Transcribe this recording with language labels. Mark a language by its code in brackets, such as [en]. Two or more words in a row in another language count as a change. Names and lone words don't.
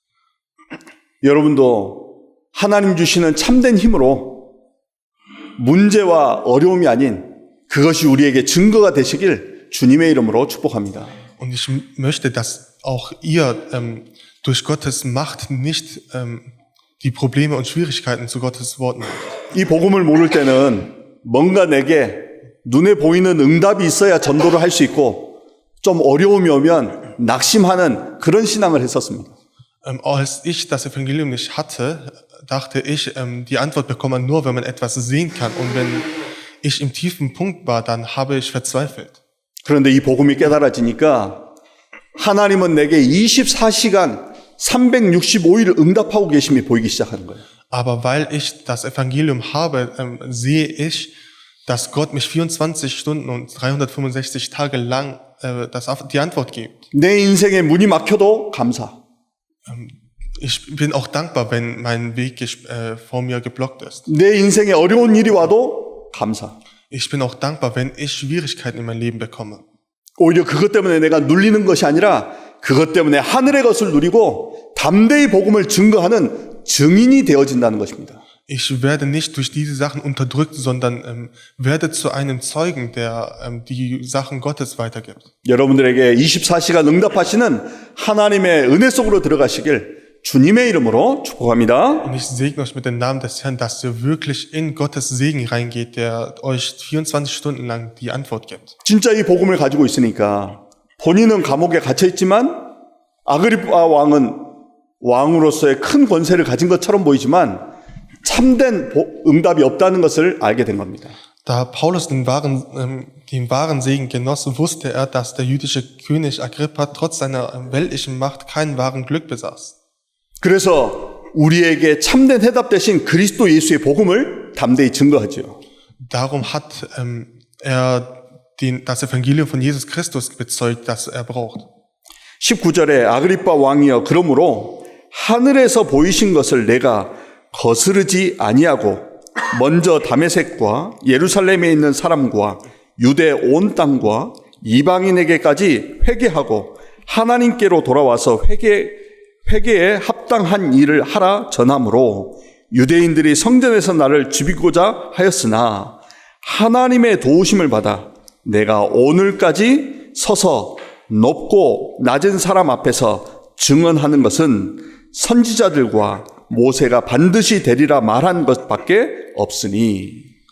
[ko] 여러분도 하나님 주시는 참된 힘으로 문제와 어려움이 아닌 그것이 우리에게 증거가 되시길 주님의 이름으로 축복합니다. [de] Und ich möchte, dass auch ihr durch Gottes Macht nicht die Probleme und Schwierigkeiten zu Gottes Worten macht. [ko] 이 복음을 모를 때는 뭔가 내게 눈에 보이는 응답이 있어야 전도를 할 수 있고 좀 어려움이 오면 낙심하는 그런 신앙을 했었습니다. [de] Als ich das Evangelium nicht hatte, dachte ich, die Antwort bekommt man nur, wenn man etwas sehen kann. Und wenn ich im tiefen Punkt war, dann habe ich verzweifelt. [ko] 그런데 이 복음이 깨달아지니까 하나님은 내게 24시간 365일 응답하고 계심이 보이기 시작하는 거예요. [de] Aber weil ich das Evangelium habe, sehe ich, dass Gott mich 24 Stunden und 365 Tage lang die Antwort gibt. [ko] 내 인생의 문이 막혀도 감사. [de] Ich bin auch dankbar, wenn mein Weg vor mir geblockt ist. [ko] 내 인생에 어려운 일이 와도 감사. [de] Ich bin auch dankbar, wenn ich Schwierigkeiten in mein Leben bekomme. [ko] 오히려 그것 때문에 내가 눌리는 것이 아니라 그것 때문에 하늘의 것을 누리고 담대히 복음을 증거하는 증인이 되어진다는 것입니다. [de] Ich werde nicht durch diese Sachen unterdrückt, sondern werde zu einem Zeugen, der die Sachen Gottes weitergibt. [ko] 여러분들에게 24시간 응답하시는 하나님의 은혜 속으로 들어가시길 주님의 이름으로 축복합니다. [de] Und ich segne euch mit dem Namen des Herrn, dass ihr wirklich in Gottes Segen reingeht, der euch 24 Stunden lang die Antwort gibt. [ko] 진짜 이 복음을 가지고 있으니까 본인은 감옥에 갇혀 있지만 아그리파 왕은 왕으로서의 큰 권세를 가진 것처럼 보이지만 참된 응답이 없다는 것을 알게 된 겁니다. [de] Da Paulus den wahren Segen genoss, wusste er, dass der jüdische König Agrippa trotz seiner weltlichen Macht keinen wahren Glück besaß. [ko] 그래서 우리에게 참된 해답 대신 그리스도 예수의 복음을 담대히 증거하죠. [de] Darum hat er das Evangelium von Jesus Christus bezeugt, das er braucht. [ko] 19절에 아그리파 왕이여 그러므로 하늘에서 보이신 것을 내가 거스르지 아니하고 먼저 다메섹과 예루살렘에 있는 사람과 유대 온 땅과 이방인에게까지 회개하고 하나님께로 돌아와서 회개에 합당한 일을 하라 전함으로 유대인들이 성전에서 나를 죽이고자 하였으나 하나님의 도우심을 받아 내가 오늘까지 서서 높고 낮은 사람 앞에서 증언하는 것은 선지자들과 모세가 반드시 되리라 말한 것밖에 없으니.